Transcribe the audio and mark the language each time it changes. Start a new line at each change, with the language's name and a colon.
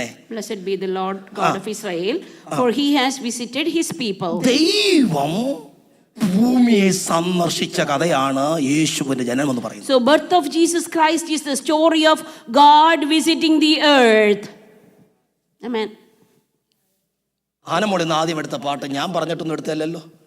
English: Blessed be the Lord God of Israel, for He has visited His people.
Malayalam: ദൈവം ഭൂമിയെ സന്ദർശിച്ച കഥയാണ് യേശുവിന്റെ ജനനം എന്ന് പറയുന്നത്.
English: So birth of Jesus Christ is the story of God visiting the earth. Amen.
Malayalam: Anamol ഇന്ന് ആദ്യം എടുത്ത പാട്ട് ഞാൻ പറഞ്ഞിട്ടൊന്നും എടുത്തല്ലോ.